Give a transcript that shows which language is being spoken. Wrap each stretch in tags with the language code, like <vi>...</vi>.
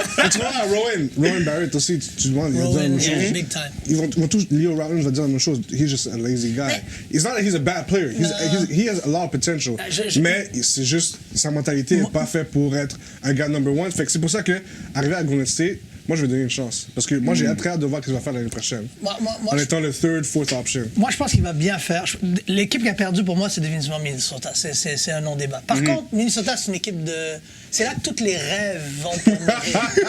<fr>Tu vois, Rowan Barrett aussi, tu demandes, il va dire la même chose.</fr> <en>Big time.</en> <fr>Ils vont tous, Leo Rollins va dire la même chose.</fr> <en>He's just a lazy guy. It's not that he's a bad player. He has a lot of potential.</en> <fr>Mais c'est juste, sa mentalité n'est pas faite pour être un gars</fr> <en>number one.</en> <fr>Fait que c'est pour ça que, arrivé à Golden State, moi, je vais donner une chance. Parce que moi, j'ai très hâte de voir ce qu'il va faire l'année prochaine. En étant le</fr> <en>third, fourth option.</en> <fr>Moi, je pense qu'il va bien faire. L'équipe qui a perdu, pour moi, c'est définitivement Minnesota. C'est un non-débat. Par contre, Minnesota, c'est une équipe de... C'est là que tous les rêves vont mourir.</fr>